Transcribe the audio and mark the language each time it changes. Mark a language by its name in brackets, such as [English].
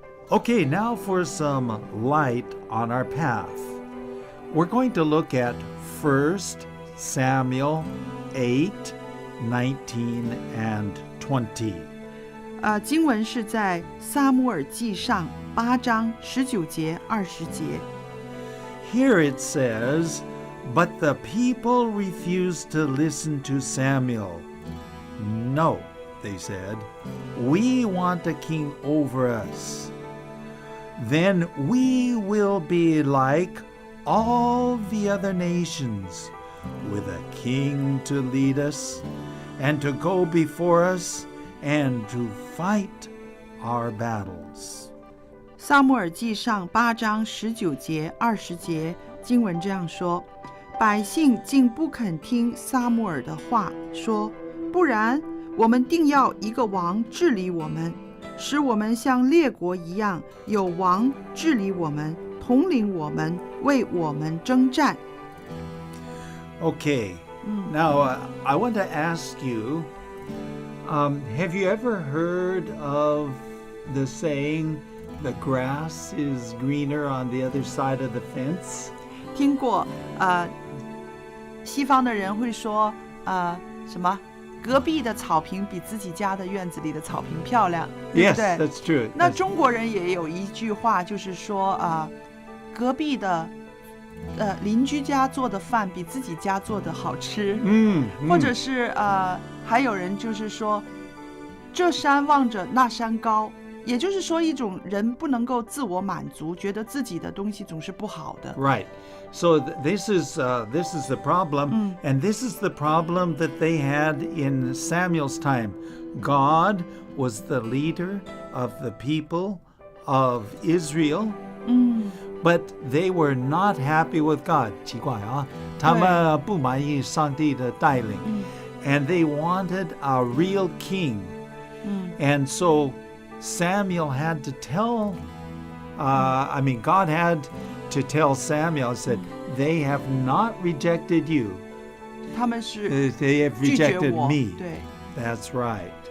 [English] Okay, now for some light on our path. We're going to look at 1 Samuel 8, 19 and 20. [Chinese] 经文是在撒母耳记上8章19节20节。 [English] Here it says, but the people refused to listen to Samuel. No, they said, we want a king over us. Then we will be like all the other nations, with a king to lead us, and to go before us, and to fight our battles. [Chinese] 撒母耳记上8章19节20节，经文这样说：百姓竟不肯听撒母耳的话，说：不然，我们定要一个王治理我们，使我们像列国一样，有王治理我们，统领我们，为我们征战。 [English] Okay, now I want to ask you, have you ever heard of the saying, the grass is greener on the other side of the fence? [Chinese] 听过，西方的人会说，什么？隔壁的草坪比自己家的院子里的草坪漂亮，对不 [English] Yes, [Chinese] 对？ [English] that's true. [Chinese] 那中国人也有一句话，就是说，隔壁的，邻居家做的饭比自己家做的好吃，或者是还有人就是说，这山望着那山高，也就是说一种人不能够自我满足，觉得自己的东西总是不好的。 [English] Right. So this is the problem, and this is the problem that they had in Samuel's time. God was the leader of the people of Israel, but they were not happy with God. [Chinese] 奇怪啊，他们不满意上帝的带领， [English] and they wanted a real king. And so Samuel had to tell, God had to tell Samuel, said, they have not rejected you. [Chinese] 他们是 [English] They have [Chinese] 拒绝 [English] rejected [Chinese] 我， [English] me. [Chinese] 对。 [English] That's right.